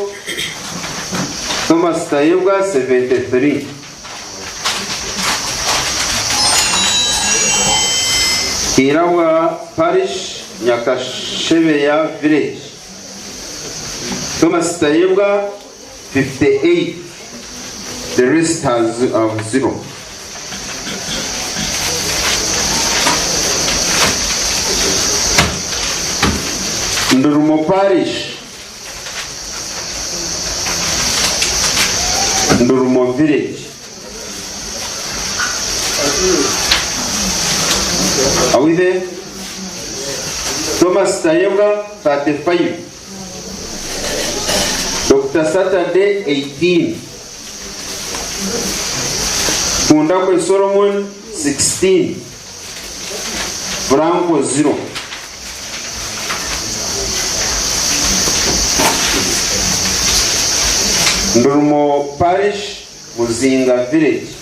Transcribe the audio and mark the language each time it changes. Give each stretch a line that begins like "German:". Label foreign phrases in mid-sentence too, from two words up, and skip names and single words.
English: Thomas Tayoga 73. Kirabwa Parish Nyakashebeya Village. Thomas Tayoga 58. The rest has 0. Ndurumo Parish, Ndurumo Village. Are we there? Thomas Tayoga 35. Dr. Saturday 18. Kundakwe Solomon 16. Franco 0. Ndurumo Parish, Muzinga Village.